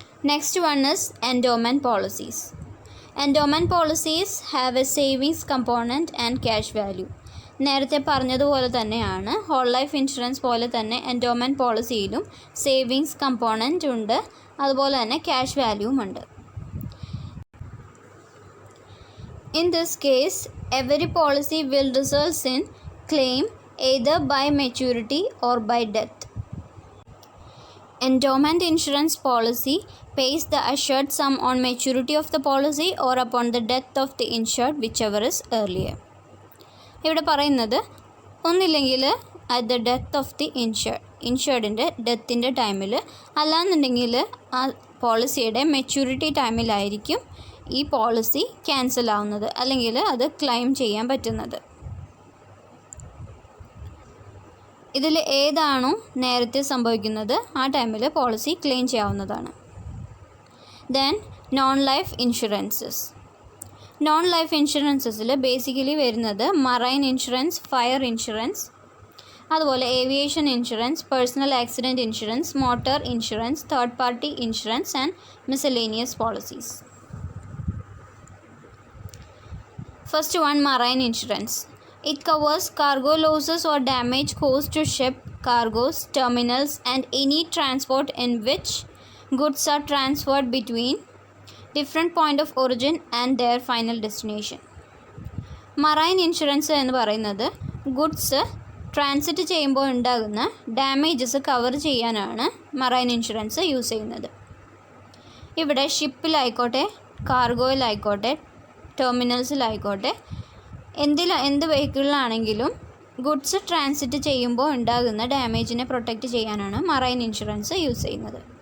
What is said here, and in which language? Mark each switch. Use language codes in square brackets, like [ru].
[en] Next one is endowment policies. Endowment policies have a savings component and cash value. [ml] നേരത്തെ പറഞ്ഞതുപോലെ തന്നെയാണ്, whole life insurance പോലെ തന്നെ endowment പോളിസിയിലും savings component ഉണ്ട്, അതുപോലെ തന്നെ ക്യാഷ് വാല്യൂവും ഉണ്ട്. [en] In this case, every policy will result in claim either by maturity or by death. Endowment insurance policy pays the assured sum on maturity of the policy or upon the death of the insured, whichever is earlier. [ml] ഇവിടെ പറയുന്നത് ഒന്നില്ലെങ്കിൽ [en] at the death of the [ml] ഇൻഷേർഡിൻ്റെ ഡെത്തിൻ്റെ ടൈമിൽ, അല്ലാന്നുണ്ടെങ്കിൽ ആ പോളിസിയുടെ maturity ടൈമിലായിരിക്കും ഈ policy cancel ആവുന്നത്, അല്ലെങ്കിൽ അത് ക്ലെയിം ചെയ്യാൻ പറ്റുന്നത്. ഇതിൽ ഏതാണോ നേരത്തെ സംഭവിക്കുന്നത് ആ ടൈമിൽ പോളിസി ക്ലെയിം ചെയ്യാവുന്നതാണ്. [en] Then non life insurances. [ml] Non life ഇൻഷുറൻസസിൽ basically വരുന്നത് മറൈൻ ഇൻഷുറൻസ്, ഫയർ ഇൻഷുറൻസ്, അതുപോലെ aviation insurance, personal accident insurance, motor insurance, third party insurance and miscellaneous policies. [en] First one, marine insurance. It covers cargo losses or damage caused to ship, cargoes, terminals and any transport in which goods are transferred between different point of origin and their final destination. [ml] Marine insurance എന്ന് പറയുന്നത് goods transit ചെയ്യുമ്പോൾ ഉണ്ടാകുന്ന damages cover ചെയ്യാനാണ് marine insurance use ചെയ്യുന്നത്. ഇവിടെ ഷിപ്പിലായിക്കോട്ടെ, കാർഗോയിലായിക്കോട്ടെ, ടെർമിനൽസിലായിക്കോട്ടെ, എന്ത് വെഹിക്കിളിലാണെങ്കിലും goods transit ചെയ്യുമ്പോൾ ഉണ്ടാകുന്ന ഡാമേജിനെ പ്രൊട്ടക്റ്റ് ചെയ്യാനാണ് മറൈൻ ഇൻഷുറൻസ് യൂസ് ചെയ്യുന്നത്.